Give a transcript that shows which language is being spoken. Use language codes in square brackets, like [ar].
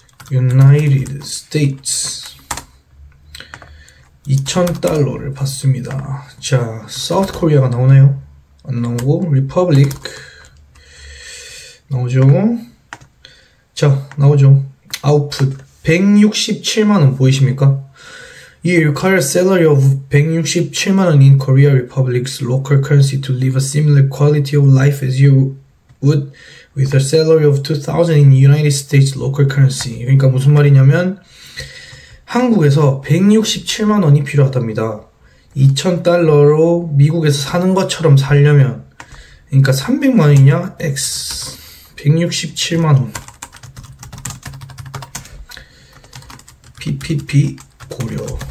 [ko] United States $2,000를 받습니다. 자, South Korea가 나오나요? 안 나오고, Republic 나오죠. 자, 나오죠. Output 167만원 보이십니까? [en] You require a salary of 167만원 in Korea Republic's local currency to live a similar quality of life as you would with a salary of 2,000 in United States local currency. [ko] 그러니까 무슨 말이냐면 한국에서 167만원이 필요하답니다. $2,000로 미국에서 사는 것처럼 살려면, 그러니까 300만원이냐? X 167만원 PPP 고려.